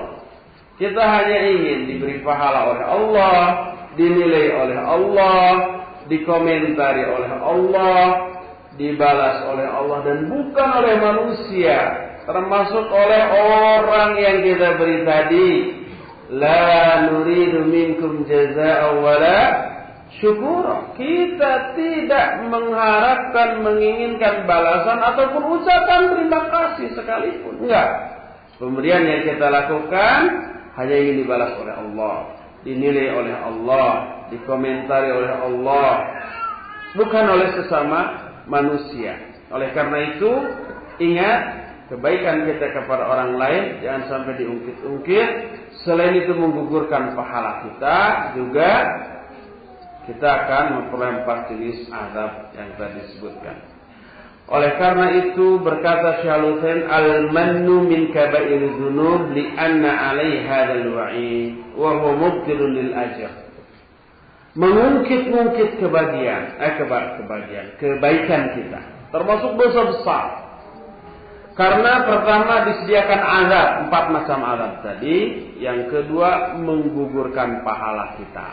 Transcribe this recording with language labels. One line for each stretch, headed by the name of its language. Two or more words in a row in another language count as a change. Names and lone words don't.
Indonesian: Kita hanya ingin diberi pahala oleh Allah, dinilai oleh Allah, dikomentari oleh Allah, dibalas oleh Allah, dan bukan oleh manusia, termasuk oleh orang yang kita beri tadi.
Arabic: لا نريد منكم جزاء ولا شكورا.
Indonesian: Kita tidak mengharapkan, menginginkan balasan ataupun ucapan terima kasih sekalipun. Enggak. Pemberian yang kita lakukan hanya ingin dibalas oleh Allah, dinilai oleh Allah, dikomentari oleh Allah, bukan oleh sesama manusia. Oleh karena itu, ingat, kebaikan kita kepada orang lain jangan sampai diungkit-ungkit. Selain itu menggugurkan pahala kita, juga kita akan memperoleh 4 jenis azab yang tadi disebutkan. Oleh karena itu berkata
Arabic: Syaikhul المن من كبائر الذنوب لأن عليه هذا الوعيد وهو مبطل للأجر.
Indonesian: Mengungkit-ungkit kebaikan kita termasuk dosa besar. Karena pertama disediakan azab, 4 macam azab tadi. Yang kedua menggugurkan pahala kita.